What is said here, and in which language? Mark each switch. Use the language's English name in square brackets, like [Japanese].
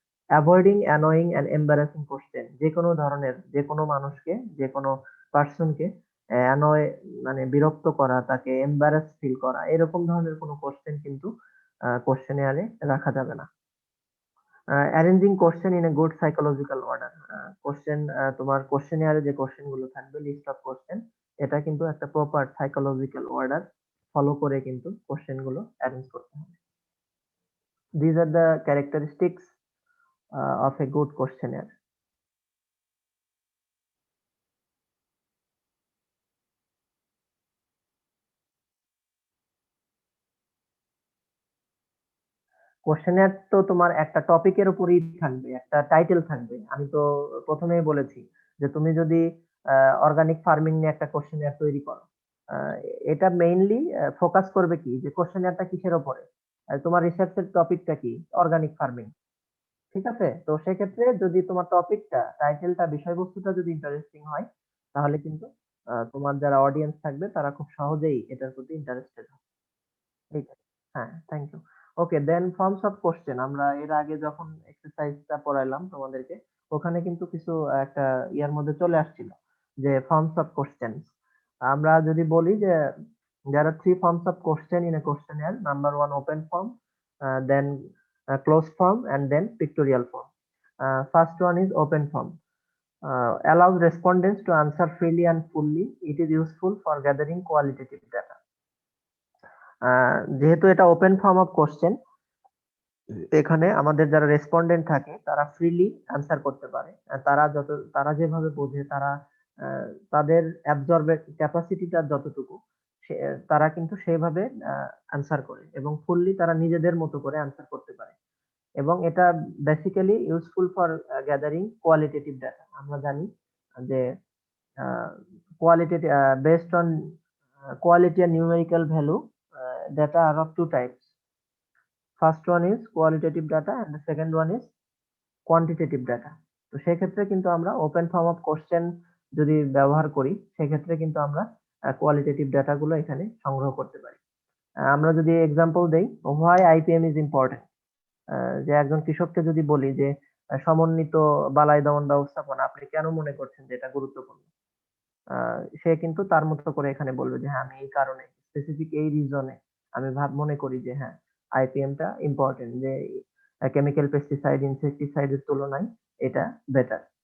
[English] avoiding annoying and embarrassing question, [Bangla] যে কোনো ধরনের, যে কোনো মানুষকে, যে কোনো পার্সনকে অ্যানয় মানে বিরক্ত করা, তাকে এম্বারাস ফিল করা, এরকম ধরনের কোনো কোশ্চেন কিন্তু কোশ্চেনিয়ারে রাখা যাবে না। [English] Arranging question in a good psychological order. [Bangla] Question, তোমার কোশ্চেনিয়ারে যে কোশ্চেন গুলো থাকবে, লিস্ট অফ কোশ্চেন, এটা কিন্তু একটা প্রপার সাইকোলজিক্যাল অর্ডার ফলো করে কিন্তু কোশ্চেন গুলো অ্যারেঞ্জ করতে হবে। [English] These are the characteristics of a good questionnaire. [Bangla] কোশ্চেনের তো তোমার একটা টপিকের উপরই থাকবে, একটা টাইটেল থাকবে। আমি তো প্রথমেই বলেছি যে তুমি যদি অর্গানিক ফার্মিং নিয়ে একটা কোশ্চেনিয়ার তৈরি করো, আহ, এটা মেইনলি ফোকাস করবে কি, যে কোশ্চেনিয়ারটা কিসের উপরে, তোমার রিসার্চের টপিকটা কি, অর্গানিক ফার্মিং। ঠিক আছে, তো সেক্ষেত্রে যদি তোমার টপিকটা, টাইটেলটা, বিষয়বস্তুটা যদি ইন্টারেস্টিং হয়, তাহলে কিন্তু তোমার যারা অডিয়েন্স থাকবে তারা খুব সহজেই এটার প্রতি ইন্টারেস্টেড হবে। ঠিক আছে। হ্যাঁ, [English] Thank you. Okay, then forms of question. [Bangla] আমরা এর আগে যখন এক্সারসাইজটা পড়াইলাম তোমাদেরকে, ওখানে কিন্তু কিছু একটা ইয়ার মধ্যে চলে আসছিল, যে ফর্মস অফ কোশ্চেন। আমরা যদি বলি যে [English] there are three forms of question in a questionnaire. Number one, open form, then closed form, and then pictorial form. First one is open form. Allows respondents to answer freely and fully. It is useful for gathering qualitative data. [Bangla] যেহেতু এটা open form of question, এখানে আমাদের যারা respondent থাকে তারা freely answer করতে পারে। তারা যেভাবে বোঝে, তারা তাদের অ্যাবজর্বের ক্যাপাসিটিটা যতটুকু, তারা কিন্তু সেইভাবে অ্যান্সার করে, এবং ফুললি তারা নিজেদের মতো করে অ্যান্সার করতে পারে। এবং এটা basically [English] Useful for gathering qualitative data. [Bangla] আমরা জানি যে [English] qualitative based on quality and numerical value, data are of two types. First one is qualitative data and the second one is quantitative data. [Bangla] তো সেক্ষেত্রে কিন্তু আমরা ওপেন ফর্ম অফ কোশ্চেন যদি ব্যবহার করি, সেক্ষেত্রে কিন্তু আমরা কোয়ালিটেটিভ ডাটা গুলো এখানে সংগ্রহ করতে পারি। আমরা যদি এক্সাম্পল দেই, [English] Why IPM is important. [Bangla] যে একজন কৃষককে যদি বলি যে সমন্বিত বালাই দমন ব্যবস্থাপনা আপনি কেন মনে করছেন যে এটা গুরুত্বপূর্ণ, সে কিন্তু তার মতো করে এখানে বলবে যে হ্যাঁ, আমি এই কারণে, স্পেসিফিক এই রিজনে আমি মনে করি যে হ্যাঁ, আইপিএম টা ইম্পর্টেন্ট, যে কেমিক্যাল পেস্টিসাইড, ইনসেক্টিসাইডের তুলনায় এটা বেটার।